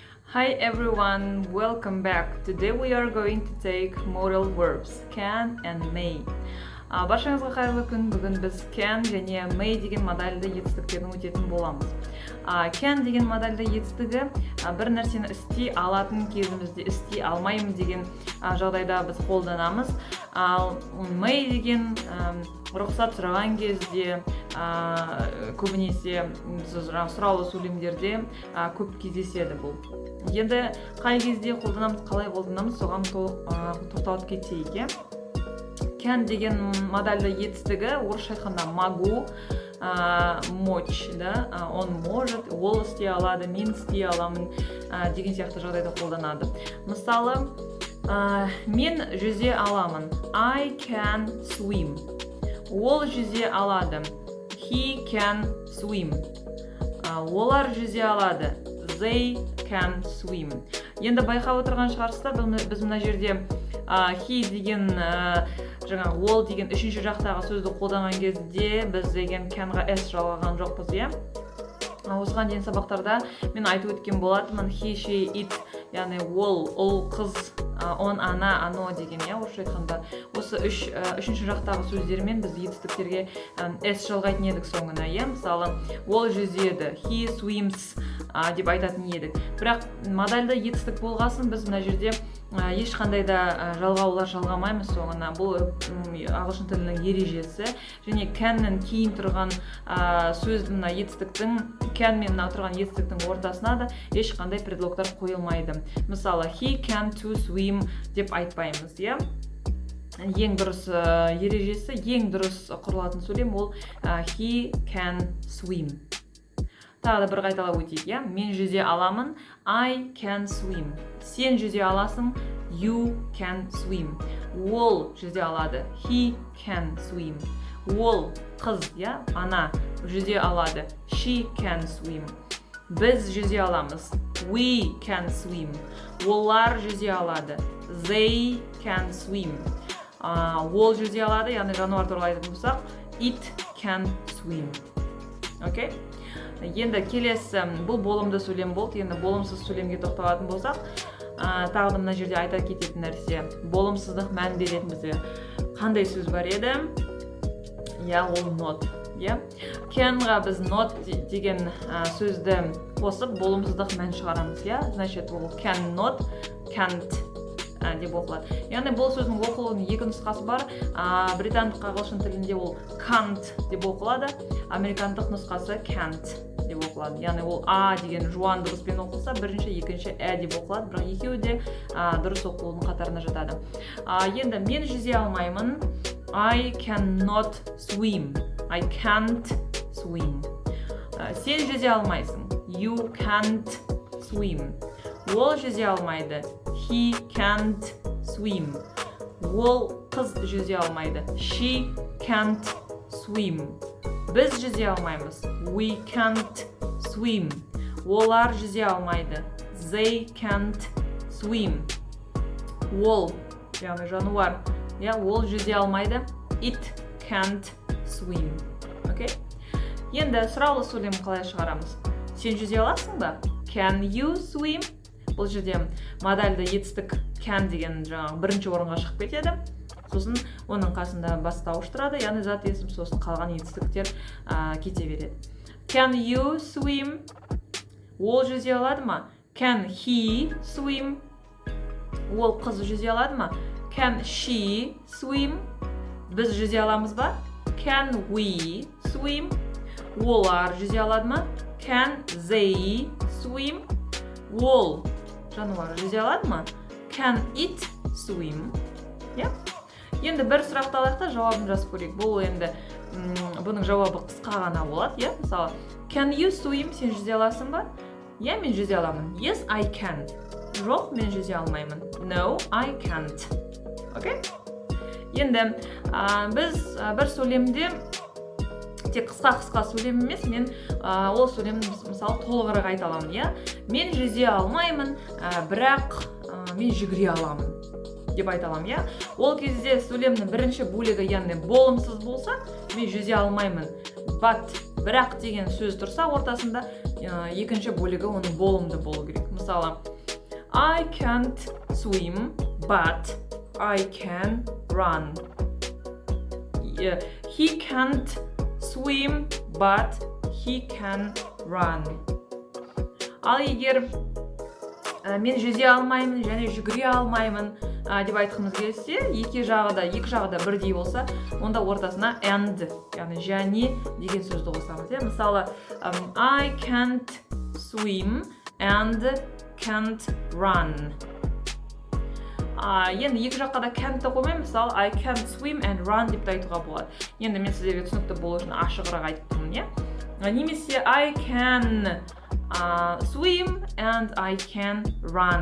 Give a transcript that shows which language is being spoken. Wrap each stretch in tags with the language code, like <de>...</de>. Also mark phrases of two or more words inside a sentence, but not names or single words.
<en>Hi everyone, welcome back. Today we are going to take modal verbs can and may.</en> <kk>Баршаңызға қайырлы күн. Бүгін біз can және may деген модальды етістіктерін өтетін боламыз. Can деген модальды етістігі бір нәрсені істей алатын кезімізде істей алмаймын деген жағдайда біз қолданамыз. Ал may деген рұқсат сұраған кезде көбінесе сұраулы сөйлемдерде көп кездеседі бұл. Енді қай кезде қолданамыз, қалай қолданамыз, соған тоқталып кетейік. Can деген модальды етістігі орысша айтқанда</kk> <ru>могу, мочь, да, он может,</ru> <kk>ол істей алады, мен істей аламын деген сияқты жағдайда қолданады. Мысалы, мен жүзе аламын.</kk> <en>I can swim.</en> <kk>Ол жүзе алады.</kk> <en>He can swim.</en> <kk>Олар жүзе алады.</kk> <en>They can swim.</en> <kk>Енді байқап отырған шығарсыздар, біз мына жерде he деген ол деген үшінші жақтағы сөзді қолданған кезде біз деген can-ға s жалғаған жоқпыз, иә? Осыған дейін сабақтарда мен айтып өткен болатынмын,</kk> <en>he, she, it,</en> <kk>яғни ол, ұл, қыз,</kk> <ru>он, ана, ано</ru> <kk>деген, иә, орысша айтқанда. Осы үшінші жақтағы сөздермен біз етістіктерге s жалғайтын едік соңына, иә? Мысалы, ол жүзеді,</kk> <en>he swims деп айтатын едік.</en> <kk>Бірақ модальды етістік болғасын біз мына жерде ешқандай да жалғаулар жалғамаймыз соңына. Бұл ағылшын тілінің ережесі. Және can-нен кейін тұрған сөздің мына етістіктің, can мен тұрған етістіктің ортасына да ешқандай предлогтар қойылмайды. Мысалы,</kk> <en>he can to swim</en> <kk>деп айтпаймыз, иә? Ең дұрыс ережесі, ең дұрыс құрылатын сөйлем ол he can swim. Тағы да бір қайталап өтейік, иә? Мен жүзе аламын.</kk> <en>I can swim.</en> <kk>Сен жүзе аласың.</kk> <en>You can swim.</en> <kk>Ол жүзе алады.</kk> <en>He can swim.</en> <kk>Ол қыз, иә? Ана жүзе алады.</kk> <en>She can swim.</en> <kk>Біз жүзе аламыз.</kk> <en>We can swim.</en> <kk>Олар жүзе алады.</kk> <en>They can swim.</en> <kk>Ол жүзе алады, яғни жануар туралы айтатын болсақ,</kk> <en>it can swim.</en> <kk>Окей? Енді келесі бұл болымды сөйлем болды. Енді болымсыз сөйлемге тоқталатын болсақ, тағы мына жерде айта кететін нәрсе, болымсыздық мән беретін бізде қандай сөз бар еді? Я, ол not, иә? Can-ға біз not деген сөзді қосып болымсыздық мән шығарамыз, иә? Значит, ол</kk> <en>cannot, can't</en> <kk>деп оқылады. Яғни бұл сөздің оқылуының екі нұсқасы бар. Британдық ағылшын тілінде ол can't деп оқылады, американдық нұсқасы can't деп оқылады. Яғни ол а деген жуан дыбыспен оқылса, бірінші, екінші деп оқылады, бірақ екеуі де дұрыс оқылудың қатарына жатады. Енді мен жүзе алмаймын.</kk> <en>I cannot swim. I can't swim.</en> <kk>Сен жүзе алмайсың.</kk> <en>You can't swim.</en> <kk>Ол жүзе алмайды.</kk> <en>He can't swim.</en> <kk>Ол қыз жүзе алмайды.</kk> <en>She can't swim.</en> <kk>Біз жүзе алмаймыз.</kk> <en>We can't swim.</en> <kk>Олар жүзе алмайды.</kk> <en>They can't swim.</en> <kk>Ол, яғни жануар, ол жүзе алмайды.</kk> <en>It can't swim.</en> <kk>Окей? Енді сұраулы сөйлем қалай шығарамыз? Сен жүзе аласың ба?</kk> <en>Can you swim?</en> <kk>Бұл жерде модальды етістік can деген бірінші орынға шығып кетеді. Сосын оның қасында бастауыш тұрады, яғни зат есім, сосын қалған етістіктер кете береді.</kk> <en>Can you swim?</en> <kk>Ол жүзе алады ма?</kk> <en>Can he swim?</en> <kk>Ол қыз жүзе алады ма?</kk> <en>Can she swim?</en> <kk>Біз жүзе аламыз ба?</kk> <en>Can we swim?</en> <kk>Олар жүзе алады ма?</kk> <en>Can they swim?</en> <kk>Ол жануар жүзе алады ма?</kk> <en>Can it swim?</en> <kk>Енді бір сұрақты алайық, жауабын жазып көрейік. Бұл енді бұның жауабы қысқа ғана болады, иә? Мысалы,</kk> <en>can you swim?</en> <kk>Сен жүзе аласың ба? Иә, мен жүзе аламын.</kk> <en>Yes, I can.</en> <kk>Жоқ, мен жүзе алмаймын.</kk> <en>No, I can't.</en> <kk>Окей? Енді біз бір сөйлемде тек қысқа сөйлем емес, мен ол сөйлемді мысалы толығырақ айта аламын, иә? Мен жүзе алмаймын, бірақ мен жүгіре аламын деп айта аламын, иә? Ол кезде сөйлемнің бірінші бөлігі, яғни болымсыз болса, мен жүзе алмаймын. But, бірақ деген сөз тұрса ортасында, екінші бөлігі оның болымды болу керек. Мысалы,</kk> <en>I can't swim, but I can run. He can't swim, but he can run.</en> <kk>Ал егер мен жүзе алмаймын және жүгіре алмаймын деп айтқымыз келсе, екі жағы да бірдей болса, онда ортасына and, яғни және деген сөзді қосамыз. Мысалы,</kk> <en>I can't swim and can't run.</en> <kk>Енді екі жаққа да can't қоймай, мысалы,</kk> <en>I can't swim and run</en> <kk>деп айтуға болады. Енді мен сіздерге түсінікті болу үшін ашығырақ айттым, немесе</kk> <en>I can swim and I can run.</en>